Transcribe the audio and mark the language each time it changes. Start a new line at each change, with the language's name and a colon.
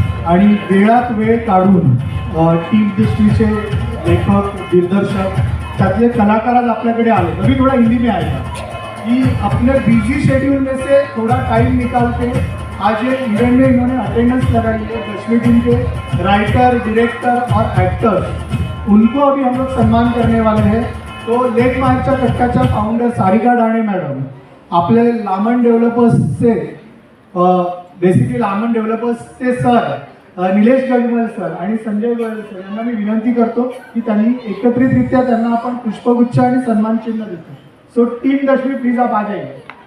Marathi: आणि वेळात वेळ काढून टीम दृष्टीचे लेखक दिग्दर्शक त्यातले कलाकार आज आपल्याकडे आले.
Hindi: अभी थोड़ा हिंदी में आएगा कि अपने बिजी शेड्यूल में से थोड़ा टाइम निकाल के आज ये इवेंट में इन्होंने अटेंडेंस लगाई है. दशमी टीम के राइटर, डायरेक्टर और एक्टर्स उनको अभी हम लोग सम्मान करने वाले हैं.
Marathi: तो लेक मार्चच्या कट्ट्याच्या फाउंडर सारिका डाणे मॅडम आपले लामण डेव्हलपर्सचे basically लामण डेव्हलपर्सचे sir Nilesh Gajmal sir आणि संजय गोयल सर यांना मी विनंती करतो की त्यांनी एकत्रितरित्या त्यांना आपण पुष्पगुच्छ आणि सन्मान चिन्ह देतो.
Hindi: सो टीम दशमी प्लीज आप आ जाइए.